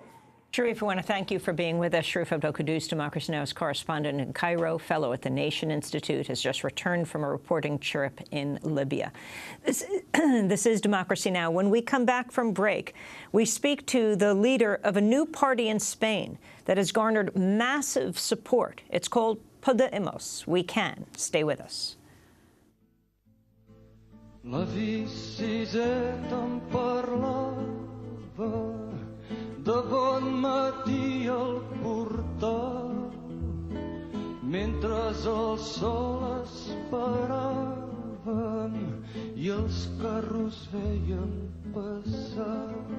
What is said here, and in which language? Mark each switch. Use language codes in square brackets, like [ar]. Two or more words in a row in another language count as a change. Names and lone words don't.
[en] Sharif, I want to thank you for being with us. Sharif Abdel-Quddus, Democracy Now!'s correspondent in Cairo, fellow at the Nation Institute, has just returned from a reporting trip in Libya. This is Democracy Now! When we come back from break, we speak to the leader of a new party in Spain that has garnered massive support. It's called Podemos. We can. Stay with us. [ca] La visita em parlava de bon matí al portal, mentre el sol esperaven i els carros veien passar.